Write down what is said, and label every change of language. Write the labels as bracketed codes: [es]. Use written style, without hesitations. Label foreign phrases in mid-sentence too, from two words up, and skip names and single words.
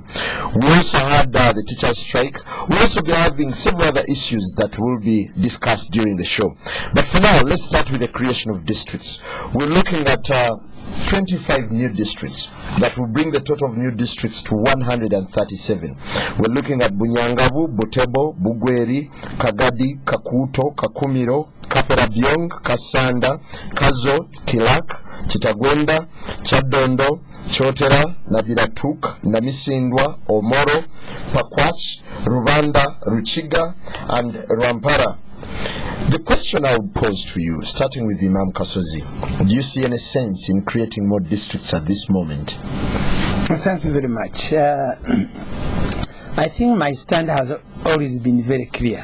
[en] We also had the teachers' strike. We'll also be having several other issues that will be discussed during the show. But for now, let's start with the creation of districts. We're looking at 25 new districts that will bring the total of new districts to 137. We're looking at Bunyangabu, Butebo, Bugweri, Kagadi, Kakuto, Kakumiro, Kaperabyong, Kasanda, Kazo, Kilak, Chitagwenda, Chadondo, Chotera, Nabiratuk, Namisindwa, Omoro, Pakwach, Rwanda, Ruchiga, and Rwampara. The question I would pose to you, starting with Imam Kasozi, do you see any sense in creating more districts at this moment? Thank you very much. I think my stand has always been very clear.